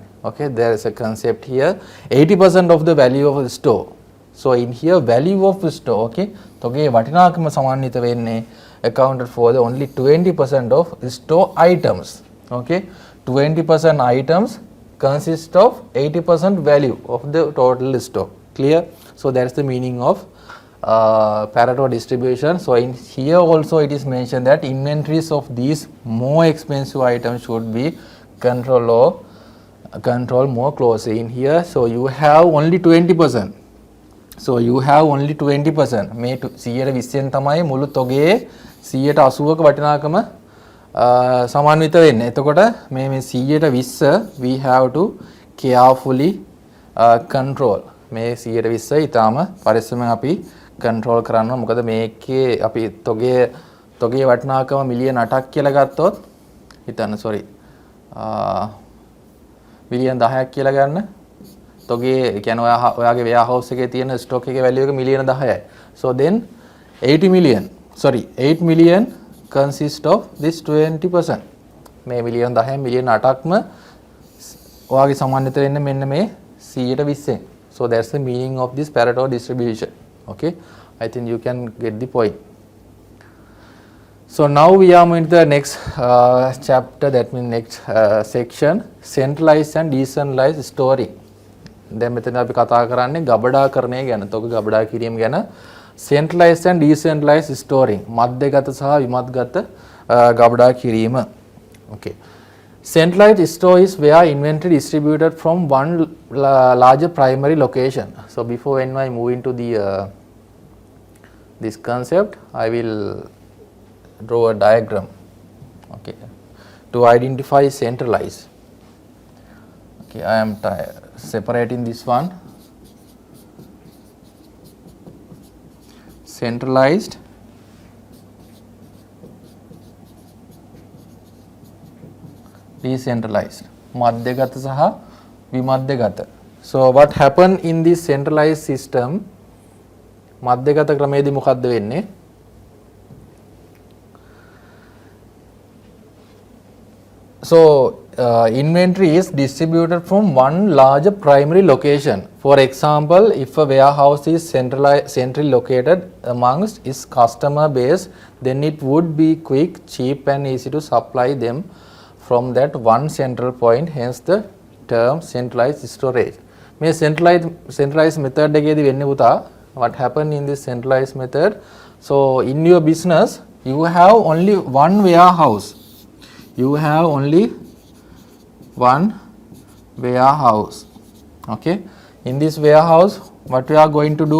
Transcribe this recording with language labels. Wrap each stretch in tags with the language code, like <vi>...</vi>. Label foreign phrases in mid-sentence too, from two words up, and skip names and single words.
<en>Okay, there is a concept here, 80% of the value of the store. So in here value of the store, okay,</en> <si>තොගේ වටිනාකම සමන්විත වෙන්නේ</si> <en>accounted for the only 20% of store items. Okay, 20% items consists of 80% value of the total stock. Clear? So that is the meaning of Pareto distribution. So in here also it is mentioned that inventories of these more expensive items should be controlled more closely in here. So you have only 20%. So you have only 20%.</en> <si>මේ 120න් තමයි මුළු තොගේ 180ක වටිනාකම සමන්විත වෙන්නේ. එතකොට මේ</si> <en>120 we have to carefully control.</en> <si>මේ 120 ඊටාම පරිස්සමෙන් අපි control කරන්න. මොකද මේකේ අපි තොගේ වටිනාකම මිලියන 8ක් කියලා ගත්තොත් හිතන්න sorry මිලියන 10ක් කියලා ගන්න. තොගේ කියන්නේ ඔයාගේ warehouse එකේ තියෙන stock එකේ value එක මිලියන 10යි.</si> <en>So then 8 million consist of this 20%.</en> <si>මේ මිලියන 10න් මිලියන 8ක්ම ඔයාගේ සමන්විත වෙන්නේ මෙන්න මේ 120ෙන්.</si> <en>So that's the meaning of this Pareto distribution. Okay, I think you can get the point. So now we are moving to the next chapter, that means next section, centralized and decentralized storing.</en> <si>දැන් මෙතන අපි කතා කරන්නේ ගබඩාකරණය ගැන. තොග ගබඩා කිරීම ගැන.</si> <en>Centralized and decentralized storing.</en> <si>මධ්‍යගත සහ විමධ්‍යගත ගබඩා කිරීම.</si> <en>Okay. Centralized store is where inventory distributed from one larger primary location. So before when I move into the this concept, I will draw a diagram. Okay, to identify centralized. Okay, I am separating this one. Centralized, decentralized,</en> <si>මධ්‍යගත සහ විමධ්‍යගත.</si> <en>So what happened in this centralized system?</en> <si>madhyagata ක්‍රමයේදී මොකද්ද වෙන්නේ?</si> <en>So inventory is distributed from one larger primary location. For example, if a warehouse is centrally located amongst its customer base, then it would be quick, cheap and easy to supply them from that one central point, hence the term centralized storage.</en> <si>මේ</si> <en>centralized method</en> <si>එකේදී වෙන්නේ පුතා,</si> <en>what happened in this centralized method? So in your business you have only one warehouse. You have only one warehouse. Okay, in this warehouse what we are going to do?</en>